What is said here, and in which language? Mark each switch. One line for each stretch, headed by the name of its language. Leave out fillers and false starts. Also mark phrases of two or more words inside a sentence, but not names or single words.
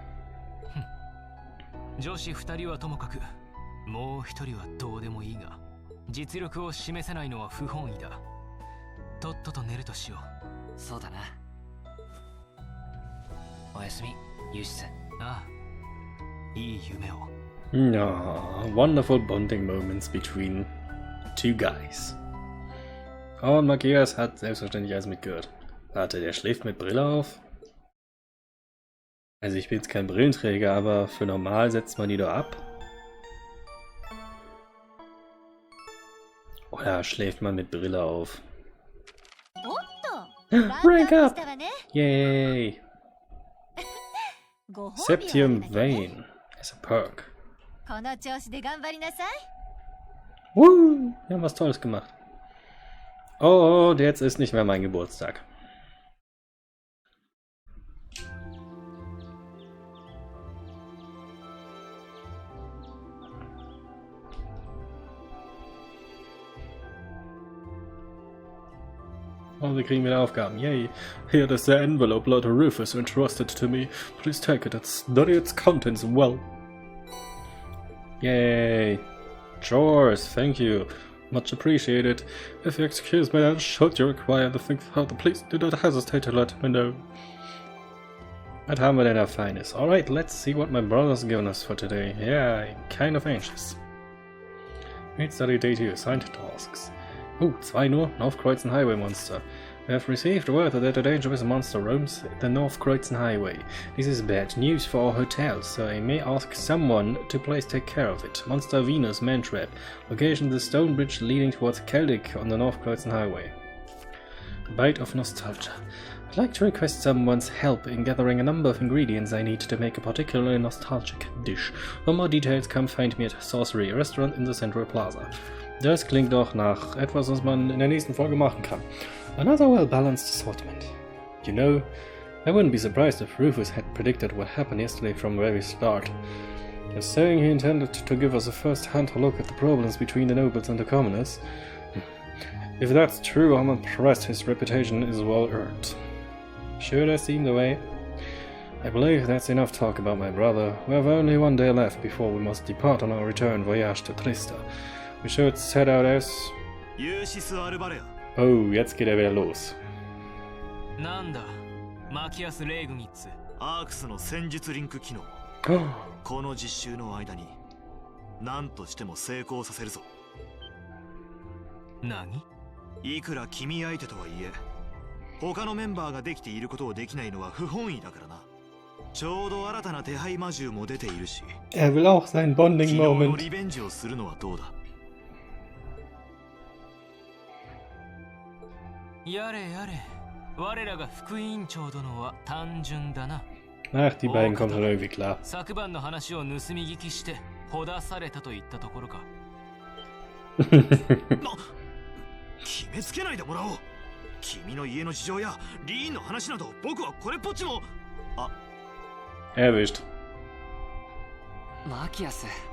Japanese: 女子2人はともかく、もう1人はどうでもいいが、実力を示せないのは不本意だ。とっとと寝るとしよう。そうだな。おやすみ、ユーシス。ああ、いい夢を。
German: Ja,
English: wonderful bonding moments between two guys.
German: Und Matthias hat selbstverständlich alles mitgehört. Warte, der schläft mit Brille auf? Also ich bin jetzt kein Brillenträger, aber für normal setzt man die doch ab. Oder schläft man mit Brille auf?
English: Rank up! Yay! Septium Vein as a perk.
Japanese: この調子で頑張りなさい。 Woo!
German: Wir haben was Tolles gemacht. Oh, und jetzt ist nicht mehr mein Geburtstag. Oh, wir kriegen wieder Aufgaben. Yay.
English: Here is the envelope Lord Rufus entrusted to me. Please take it and study its contents well. Yay. Chores, thank you. Much appreciated. If you excuse me, should you require the thing further, please do not hesitate to let me know.
German: Was haben wir denn da Feines?
English: Alright, let's see what my brother's given us for today. Yeah, I'm kind of anxious. Read study day 2, assigned tasks. Oh, 2 nur. North Highway Monster. We have received word that a dangerous monster roams the North Highway. This is bad news for our hotel, so I may ask someone to please take care of it. Monster Venus Mantrap. Location the stone bridge leading towards Celtic on the North Highway. A bite of nostalgia. I'd like to request someone's help in gathering a number of ingredients I need to make a particularly nostalgic dish. For more details, come find me at Sorcery, a restaurant in the Central Plaza.
German: Das klingt doch nach etwas, was man in der nächsten Folge machen kann.
English: Another well-balanced assortment. You know, I wouldn't be surprised if Rufus had predicted what happened yesterday from the very start. Just saying he intended to give us a first-hand look at the problems between the nobles and the commoners. If that's true, I'm impressed his reputation is well earned. Sure does seem the way. I believe that's enough talk about my brother. We have only 1 day left before we must depart on our return voyage to Trista. We should set out as...
German: Oh, jetzt geht wieder los.
Japanese: なんだ、マキアス・レイグニッツ。アークスの戦術リンク機能。この実習の間に何としても成功させるぞ。何？いくら君相手とはいえ、他のメンバーができていることをできないのは不本意だからな。ちょうど新たな手配魔獣も出ているし。
German: Er will auch seinen Bonding
Japanese: 昨日の
German: Moment.
Japanese: リベンジをするのはどうだ。やれやれ、我らが副委員長殿は単純だな。
German: Ach, die beiden kommen schon irgendwie klar.
Japanese: 昨晩の話を盗み聞きしてほだされたといったところか。決めつけないでもらおう。君の家の事情やリーンの話など僕はこれっぽっちも。あ、
German: Erwischt.
Japanese: マキアス。